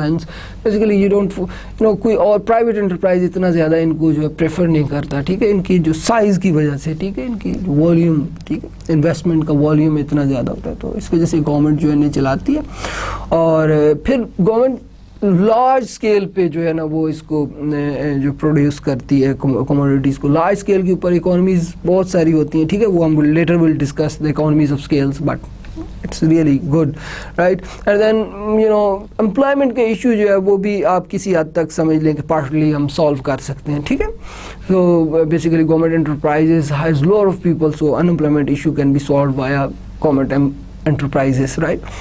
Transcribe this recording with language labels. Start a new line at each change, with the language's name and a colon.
English: and basically you don't
Urdu: کوئی اور private enterprise اتنا زیادہ ان کو جو ہے پریفر نہیں کرتا, ٹھیک ہے. ان کی جو سائز کی وجہ سے, ٹھیک ہے, ان کی والیوم, ٹھیک ہے, انویسٹمنٹ کا والیوم اتنا زیادہ ہوتا ہے. تو اس وجہ سے گورنمنٹ جو ہے نہیں چلاتی ہے. اور پھر گورنمنٹ لارج اسکیل پہ جو ہے نا وہ اس کو جو پروڈیوس کرتی ہے کموڈیٹیز کو. لارج اسکیل کے اوپر اکانومیز بہت ساری ہوتی ہیں, ٹھیک ہے.
English: وہ ہم later will discuss the economies of scales, but it's really good, right.
Urdu: And then employment کے ایشو جو ہے وہ بھی آپ کسی حد تک سمجھ لیں کہ پارٹلی ہم سالو کر سکتے ہیں, ٹھیک ہے.
English: So basically government enterprises has lot of people, so in employment issue can be solved via government enterprises, right.